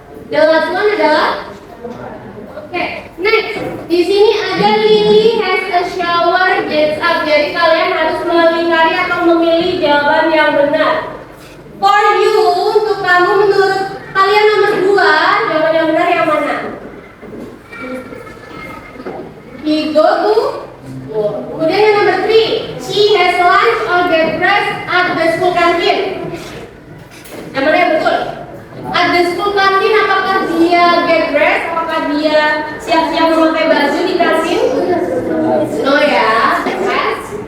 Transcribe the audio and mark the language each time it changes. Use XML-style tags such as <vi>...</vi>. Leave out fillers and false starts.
<en>The last one</en> <id>adalah oke,</id> <en>next.</en> <id>Di sini ada</id> <en>Lily has a shower, gets up.</en> <id>Jadi kalian harus melingkari atau memilih jawaban yang benar.</id> <en>For you,</en> <id>untuk kamu menurut kalian nomor 2, jawaban yang benar yang mana?</id> <en>He go to school.</en> <id>Kemudian yang nomor 3,</id> <en>she has lunch or get dressed at the school canteen.</en> <id>Yang mana yang betul?</id> <en>At the school canteen,</en> <id>apakah dia</id> <en>get dressed?</en> <id>Apakah dia siap-siap memakai baju di kantin? No ya. Yes.</id>